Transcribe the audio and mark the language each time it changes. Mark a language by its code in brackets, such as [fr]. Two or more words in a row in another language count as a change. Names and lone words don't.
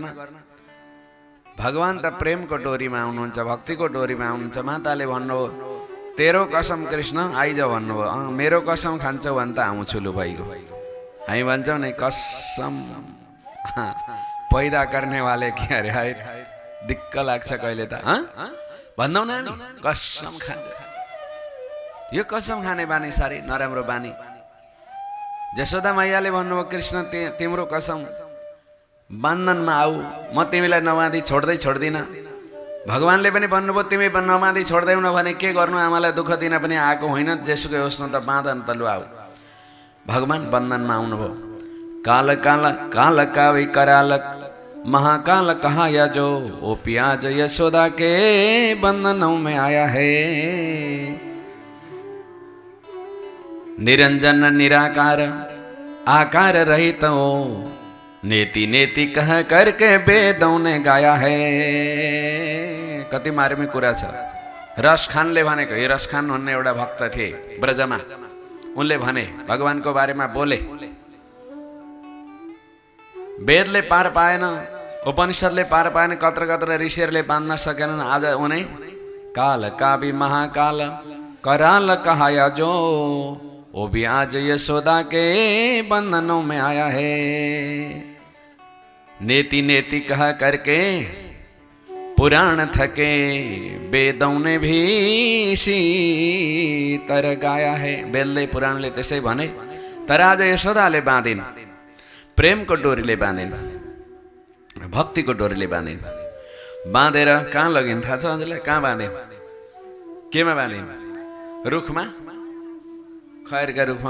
[ne] भगवान त प्रेमको डोरीमा आउनुहुन्छ, भक्तिको डोरीमा आउनुहुन्छ। माताले भन्नुभयो, तेरो कसम कृष्ण आइज भन्नुभयो। मेरो कसम खान्छौ भने त आउँछु लु भइगयो। हामी भन्छौँ नि, कसम पैदा गर्ने वाले के अरे है, दिक्क लाग्छ कहिले त भन्दैनौ न हामी, कसम खान्छ। यो कसम खाने बानी साह्रै नराम्रो बानी। यशोदा मैयाले भन्नुभयो, कृष्ण तिम्रो कसम बन्धनमा आऊ, म तिमीलाई नबाँधी छोड्दिन। भगवानले पनि भन्नुभयो, तिमी नबाँधी छोड्दैनौ भने के गर्नु, आमालाई दुःख दिन पनि आएको होइन, जेसुकै होस् न त बाँधन त लु आऊ। भगवान बन्धनमा आउनुभयो। [hi] काल काल काल कावी करालक महाकाल कहा या जो ओ प्याज यशोदा के बंधनों में आया है। निरंजन निराकार आकार रहित हो, नेति नेति कह करके वेदों ने गाया है। [ne] कति मार्मिक कुरा छ। रस खानले भनेको, यो रस खान भन्ने एउटा भक्त थिए ब्रजमा। उनले भने, भगवानको बारेमा बोले, वेदले पार पाएन, उपनिषदले पार पाएन, कत्र कत्र ऋषिहरूले बाँध्न सकेनन्। [hi] आज उनै काल काबी महाकाल कराल कहाया जो, वो भी आज यशोदा के बंधनों में आया है। नेति नेति कह करके पुराण थके, वेदों ने भी इसी तरह गाया है। [ne] वेदले पुराणले त्यसै भने, तर आज यशोदाले बाँधिन्, प्रेमको डोरीले बाँधिन्, भक्तिको डोरीले बाँधिन्। बाँधेर कहाँ लगिन् थाहा छ हजुरलाई? कहाँ बाँधिन्? केमा बाँधिन्? रुखमा, खैरका रुखमा।